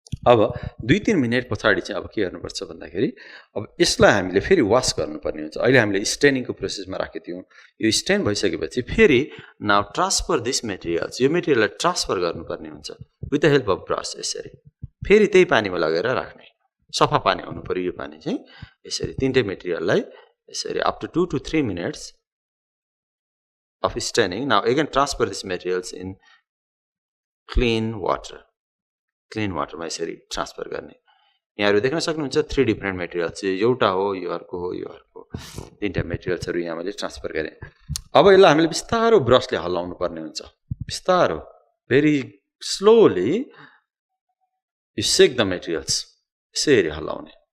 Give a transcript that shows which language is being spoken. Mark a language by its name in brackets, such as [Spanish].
[Nepali] अब 2-3 मिनट पछाडि चाहिँ अब के गर्नुपर्छ भन्दाखेरि अब यसलाई हामीले फेरि वास गर्नुपर्ने हुन्छ। अहिले हामीले स्टेनिङको प्रोसेसमा राखेको थियौँ, यो स्टेन भइसकेपछि फेरि [English] now transfer this materials, [Nepali] यो मेटेरियललाई ट्रान्सफर गर्नुपर्ने हुन्छ [English] With the help of brush. [Nepali] यसरी फेरि त्यही पानीमा लगेर राख्ने, सफा पानी हुनु पर्यो यो पानी चाहिँ। यसरी तीनटै मेटेरियललाई यसरी [English] after 2 to 3 minutes of staining, now again transfer this materials in clean water. [Nepali] Clean वाटरमा यसरी ट्रान्सफर गर्ने। यहाँहरू देख्न सक्नुहुन्छ 3 डिफ्रेन्ट मेटेरियल्स, एउटा हो, यो अर्को हो, यो अर्को, तीनटा मेटेरियल्सहरू यहाँ मैले ट्रान्सफर गरेँ। अब यसलाई हामीले बिस्तारो ब्रसले हल्लाउनु पर्ने हुन्छ, बिस्तारो, [English] very slowly you shake the materials, [Nepali] यसरी हल्लाउने।